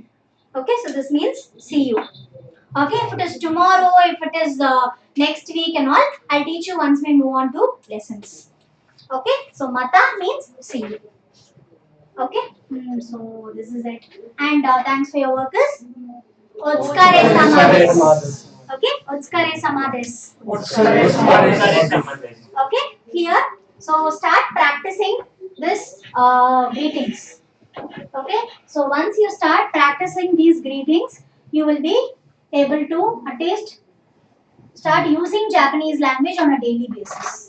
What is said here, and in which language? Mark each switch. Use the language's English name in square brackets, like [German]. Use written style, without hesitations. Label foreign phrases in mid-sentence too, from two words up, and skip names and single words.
[English] Okay, so this means see you. Okay, if it is tomorrow, if it is next week and all, I'll teach you once we move on to lessons. Okay, so mata means see you. Okay, so this is it. And thanks for your workers. [Japanese] Otsukare samades. Okay, otsukare samades. [English] Okay, here. So start practicing this greetings. Okay, so once you start practicing these greetings, you will be able to at least start using Japanese language on a daily basis.